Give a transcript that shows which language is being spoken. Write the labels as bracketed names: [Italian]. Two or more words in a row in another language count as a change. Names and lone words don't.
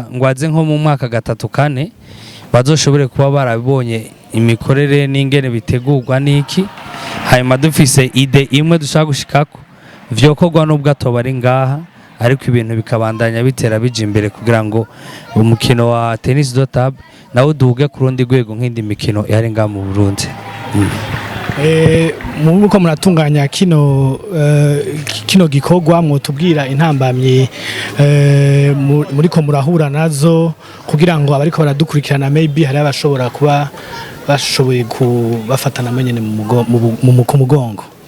[Rundi] ngo aze nko mu mwaka 3-4 bazoshobore kuba barabonye imikorere n'ingene bitegurwa niki, hanyuma dufise ide imwe dushaka gushikako vyokorwa n'ubwo atoba ari ngaha, ariko ibintu bikabandanya bitera bija imbere kugira ngo umukino wa [French] tennis do table [Rundi] nawo duhuge ku rundi rwego nk'indi mikino yari ngaha mu Burundi. muko muratunganya kino gikorwa mwotubwira intambamye muriko murahura nazo kugira ngo abariko baradukurikirana maybe hari abashobora kuba bashoboye kubafatana amenyene mu mugongo.